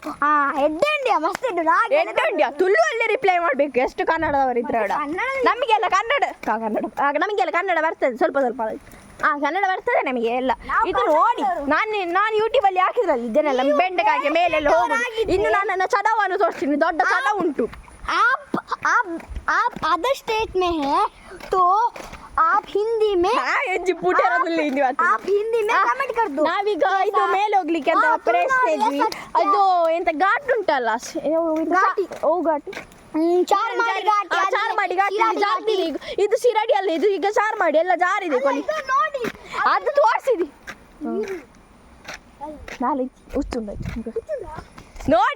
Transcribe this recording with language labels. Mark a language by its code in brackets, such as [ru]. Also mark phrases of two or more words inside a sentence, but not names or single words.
[kn] ತುಳುವಲ್ಲಿ ರಿಪ್ಲೈ ಮಾಡಬೇಕು. ಎಷ್ಟು ಕನ್ನಡದವರಿದ್ರೆ ನಮಗೆಲ್ಲ ಕನ್ನಡ ಬರ್ತದೆ, ಸ್ವಲ್ಪ ಕನ್ನಡ ಬರ್ತದೆ ನಮಗೆ ಎಲ್ಲ. ಇದು ನೋಡಿ, ನಾನು ಯೂಟ್ಯೂಬಲ್ಲಿ ಹಾಕಿದ್ರಲ್ಲಿ ಇದನ್ನೆಲ್ಲ ಬೆಂಡೆಕಾಯಿ ಮೇಲೆಲ್ಲ ಹೋಗುದು. ಇನ್ನು ನನ್ನ ಚಡವನ್ನು ತೋರಿಸ್ತೀನಿ. ದೊಡ್ಡ ಚಡ ಉಂಟು. [en] other state [hi] में है तो आप हिंदी में आप हिंदी में कमेंट कर दो. [kn] ನಾವೀಗ ಇದು ಮೇಲೆ ಹೋಗ್ಲಿಕ್ಕೆ ಅಂತ ಪ್ರಯತ್ನ ಇದ್ವಿ. ಅದು ಎಂತ ಘಾಟ್ ಉಂಟಲ್ಲ, ಘಾಟಿ ಚಾರ್ಮಾಡಿ ಘಾಟಿ. ಇದು ಶಿರಾಡಿ ಅಲ್ಲ, ಇದು ಈಗ ಚಾರ್ಮಾಡಿ ಎಲ್ಲ ಜಾರಿದೆ. ಅದು ತೋರಿಸಿದಿ ನಾಳೆ ನೋಡಿ.